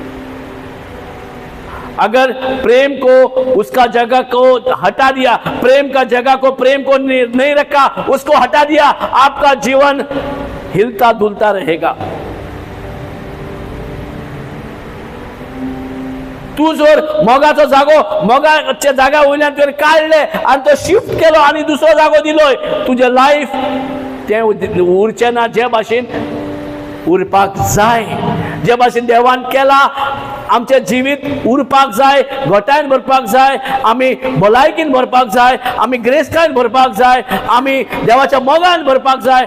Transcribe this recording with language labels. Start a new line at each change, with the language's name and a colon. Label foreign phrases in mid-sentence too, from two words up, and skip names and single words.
Hindi: अगर प्रेम को उसका जगह को हटा दिया, प्रेम का जगह को, प्रेम को नहीं रखा, उसको हटा दिया, आपका जीवन हिलता डुलता रहेगा।
Konkani: तू जर मोगाचो जागो, मोगाच्या जागा वयल्यान तुवें काडले आनी तो शिफ्ट केलो आनी दुसरो जागो दिलोय, तुजें लायफ तें उरचें ना जे भाशेन उरपाक जाय, जे भाशेन देवान केला। आमचे जिवीत उरपाक जाय, घोटायन भरपाक जाय, आमी भलायकीन भरपाक जाय, आमी ग्रेसकायन भरपाक जाय, आमी देवाच्या मोगान भरपाक जाय।